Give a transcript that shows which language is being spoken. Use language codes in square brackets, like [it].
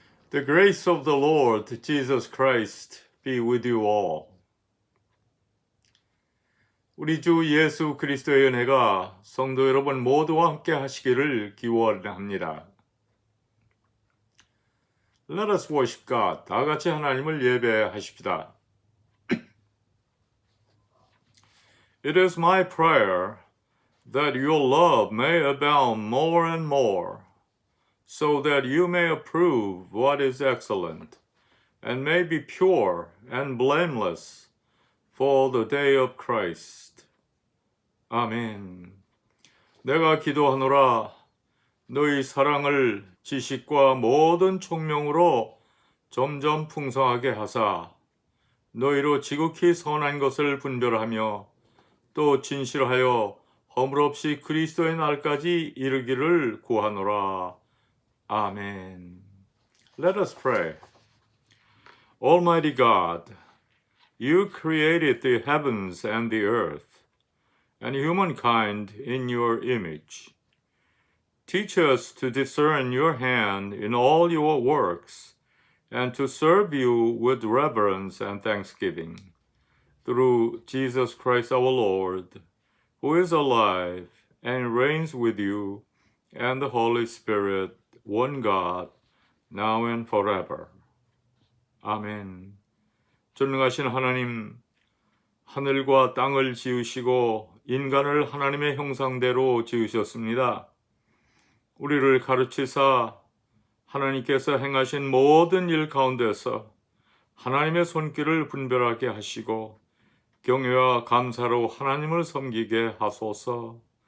[en] The grace of the Lord Jesus Christ be with you all. [ko] 우리 주 예수 그리스도의 은혜가 성도 여러분 모두와 함께 하시기를 기원합니다. [en] Let us worship God. [ko] 다 같이 하나님을 예배하십시다. [en] It is my prayer that your love may abound more and more, so that you may approve what is excellent, and may be pure and blameless for the day of Christ. [ko] 아멘. 내가 기도하노라 너희 사랑을 지식과 모든 총명으로 점점 풍성하게 하사 너희로 지극히 선한 것을 분별하며 또 진실하여 허물없이 그리스도의 날까지 이르기를 구하노라. [en] 아멘. Let us pray. Almighty God, you created the heavens and the earth, and humankind in your image. Teach us to discern your hand in all your works, and to serve you with reverence and thanksgiving. Through Jesus Christ our Lord, who is alive and reigns with you and the Holy Spirit, one God, now and forever. [ko] 아멘. 전능하신 하나님, 하늘과 땅을 지으시고 인간을 하나님의 형상대로 지으셨습니다. 우리를 가르치사 하나님께서 행하신 모든 일 가운데서 하나님의 손길을 분별하게 하시고 경외와 감사로 하나님을 섬기게 하소서.